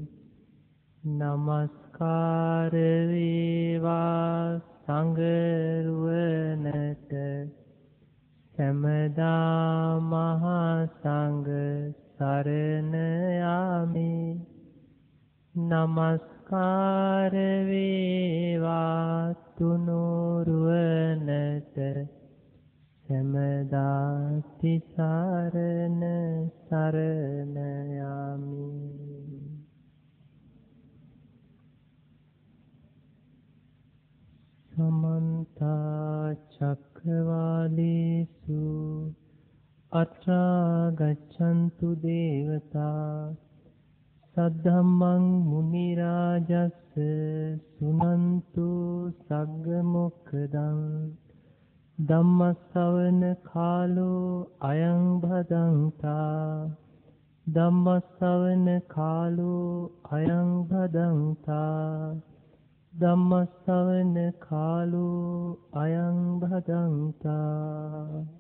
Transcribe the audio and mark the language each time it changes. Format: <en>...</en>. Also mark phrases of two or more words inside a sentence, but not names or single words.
<si>නමස්කාර වේවා සංඝරුවනට සමදා මහා සංඝ සරණ යාමි. නමස්කාර වේවා තුනුරුවනට සමදා තිසරණ සරණ යාමි.</si> <pi>समन्त चक्रवालेषु अत्रा गच्छन्तु देवता सद्धम्मं मुनि राजस्य सुनन्तु सग्ग मोक्खदं ධම්මස්සවන කාලෝ අයං භදංතා ධම්මස්සවන කාලෝ අයං භදංතා ධම්මස්සවන කාලෝ අයං භදංතා.</pi>